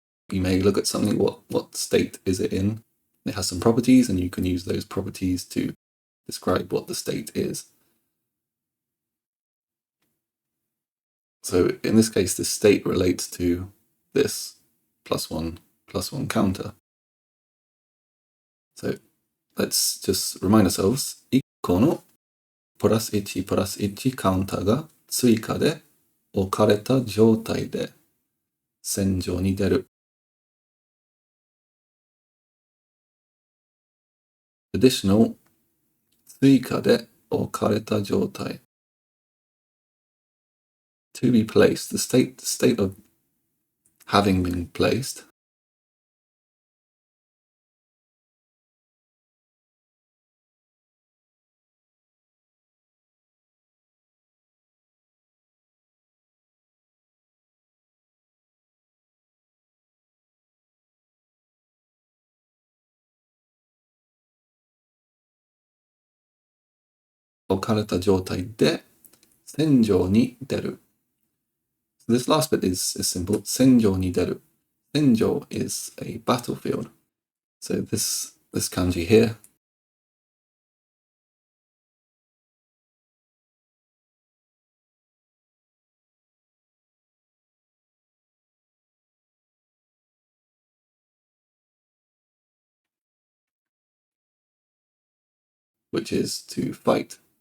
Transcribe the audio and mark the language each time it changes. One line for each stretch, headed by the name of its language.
English: You may look at something, what state is it in? It has some properties and you can use those properties to describe what the state is. So in this case, the state relates to this +1+1 counter. So let's just remind ourselves,
Japanese: 1個のプラス1プラス1カウンターが追加で置かれた状態で戦場に出る。 Additional 追加で置かれた状態。
English: To be placed, the state of having been placed.
Japanese: 置かれた状態で戦場に出る。
English: So this last bit is simple.
Japanese: 戦場に出る.
English: 戦場 is a battlefield. So this kanji here, which is to fight.